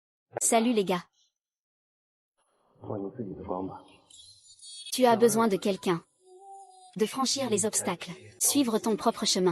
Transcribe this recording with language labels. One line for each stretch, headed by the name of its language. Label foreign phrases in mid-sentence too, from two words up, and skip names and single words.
French: Salut les gars.
Chinese: 做你自己的光吧。
French: Tu as besoin de quelqu'un. De franchir les obstacles. Suivre ton propre chemin.